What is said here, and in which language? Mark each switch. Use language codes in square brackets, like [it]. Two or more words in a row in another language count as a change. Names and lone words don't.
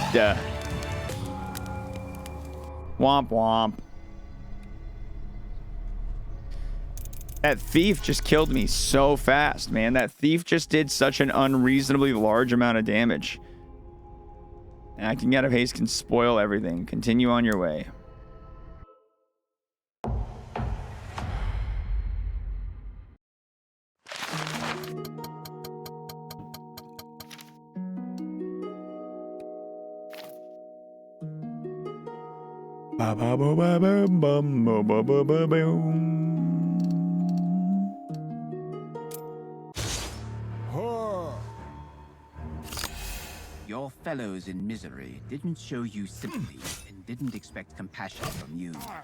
[en] Womp womp. That thief just killed me so fast, man. That thief just did such an unreasonably large amount of damage. Acting out of haste can spoil everything. Continue on your way. Ba ba ba ba ba bum ba ba ba ba boom. Your fellows in misery didn't show you sympathy and didn't expect compassion from you.